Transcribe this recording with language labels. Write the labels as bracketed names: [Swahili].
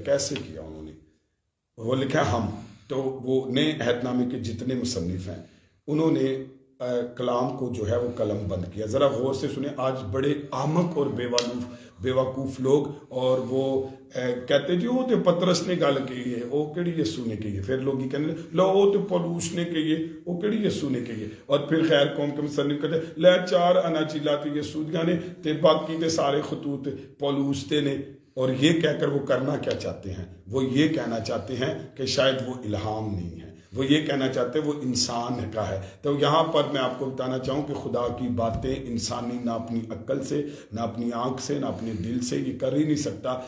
[Urdu] کیسے کیا انہوں نے؟ وہ لکھا ہم، تو وہ نئے عہد نامے کے جتنے مصنف ہیں انہوں نے کلام کو جو ہے وہ قلم بند کیا. ذرا غور سے سنیں. آج بڑے احمق اور بیوقوف لوگ، اور وہ کہتے جی [Punjabi] وہ تو پترس نے گل کہی ہے، [Urdu] وہ کہڑی یسوع نے کہی ہے. پھر لوگ یہ کہنے لو وہ تو پولوس نے کہی ہے، [Punjabi] وہ کہڑی یسوع نے کہی ہے. [Urdu] اور پھر خیر قوم کے مصنف کہتے [Punjabi] لے 4 اناجیلاں تے یسوع دیاں نے تے باقی تے سارے خطوط پولوس دے نے. [Urdu] اور یہ کہہ کر وہ کرنا کیا چاہتے ہیں؟ وہ یہ کہنا چاہتے ہیں کہ شاید وہ الہام نہیں ہے، وہ یہ کہنا چاہتے ہیں وہ انسان کا ہے. تو یہاں پر میں آپ کو بتانا چاہوں کہ خدا کی باتیں انسانی نہ اپنی عقل سے، نہ اپنی آنکھ سے، نہ اپنے دل سے یہ کر ہی نہیں سکتا.